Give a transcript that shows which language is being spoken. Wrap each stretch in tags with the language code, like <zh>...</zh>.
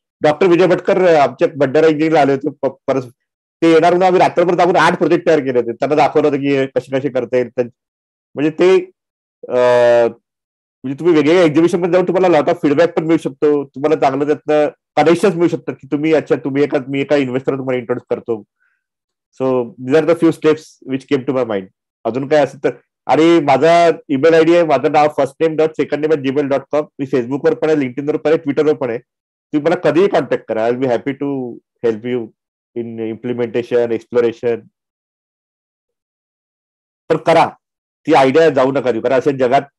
<mr>Doctor Vijay Bhatkar आमच्या भंडारा इंजिनिअरिंगला आले होते परत, ते येणार म्हणून आम्ही रात्रभर जाऊन 8 प्रोजेक्ट तयार केले होते. त्यांना दाखवलं होतं की कसे करता येईल. म्हणजे ते म्हणजे तुम्ही वेगवेगळ्या एक्झिबिशन मध्ये जाऊन तुम्हाला</mr> <en>lot of feedback</en> <mr>पण मिळू शकतो, तुम्हाला चांगलं त्यातनं कनेक्शन मिळू शकतात की तुम्ही मी एका इन्व्हेस्टर तुम्हाला इंट्रोड्यूस करतो.</mr> <en>So these are the few steps which came to my mind.</en> <mr>अजून काय असेल तर. आणि माझा ईमेल आयडी आहे, माझं नाव firstname.secondname@gmail.com. मी फेसबुकवर पण आहे, लिंक्डइनवर पण आहे, ट्विटरवर पण आहे. तुम्ही मला कधीही कॉन्टॅक्ट करा.</mr> <en>I will be happy to help you in implementation, exploration.</en> <mr>पण करा, ती आयडिया जाऊ नका देऊ, कारण अशा जगात</mr>